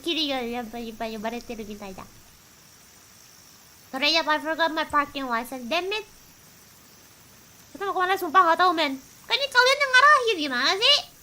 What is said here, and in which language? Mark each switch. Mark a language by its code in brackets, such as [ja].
[ja] キリがやっぱりいっぱい呼ばれてるみたいだ。 [en] Sorry, I forgot my parking license. Damn it. [id] Kita mau kemana? Sumpah gak tahu, men. Kan ini kalian yang ngarahin, gimana sih?